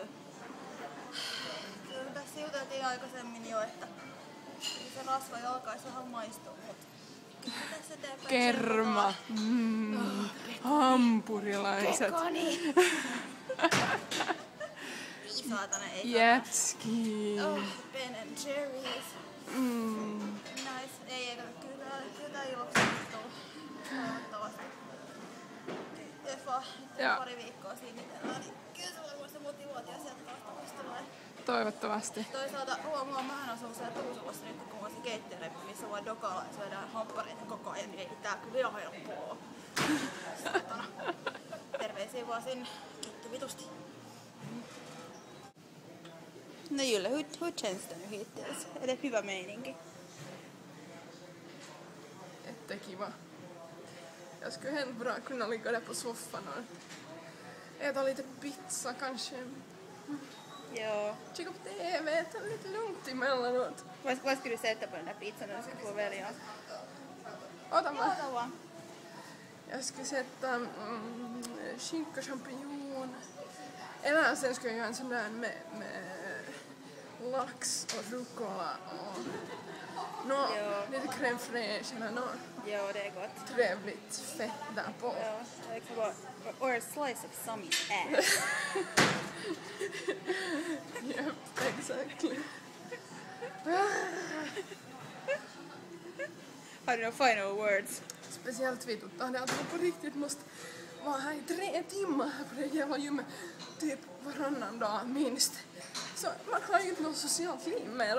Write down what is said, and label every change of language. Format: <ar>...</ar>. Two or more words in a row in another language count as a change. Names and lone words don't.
<fi>Kyllä tässä juteltiin aikaisemmin jo, että se rasva jo alkaisi vähän maistua, mutta kyllä tässä eteenpäin. Kerma. Hampurilaiset. Pekoni. Saatana ei Jetski.</fi> <en>Oh, Ben and Jerry's. Nice.</en> <fi>Ei, kyllä tää iloksittuu. Toivottavasti. Effa, pari viikkoa siinä itsellään, niin kyllä se varmaan se motivaatio sieltä taas tulee. Toivottavasti. Toisaalta huomaa, mähän asun siellä Tuusulassa nyt, kun on se keittiöreppi, missä voi dokalla ja syödään hamppareita koko ajan, niin ei tää kyllä ihan helppoa. Saatana. Terveisiä vaan sinne. Kiitti vitusti.</fi> <sv>No Julle, hur känns det nu hittills? Är det</sv> <fi>hyvä meininki?</fi> <sv>Jättekiva. Jag skulle helt bra kunna ligga där på soffan och äta lite pizza kanske. Ja. Kika på TV, ta lite lugnt emellanåt. Vad ska du sätta på den där pizzan när du ska få välja?</sv> <fi>Ota mä. Ota vaan.</fi> <sv>Jag skulle sätta skinka, champinjon. Eller sen ska jag göra en sån där med lax och rucola och lite crème fraîche eller något Ja, det är gott. trevligt fett där på. Ja, det kan vara</sv> <en>or a slice of Sami's ass. Yep, exactly.</en> <sv>Har du några</sv> <en>final words?</en> <sv>Speciellt vituttaa det att man på riktigt måste vara här i 3 timmar här på det jävla gymmet. Typ varannan dag minst. Så man har ju inte något socialt liv mer.</sv>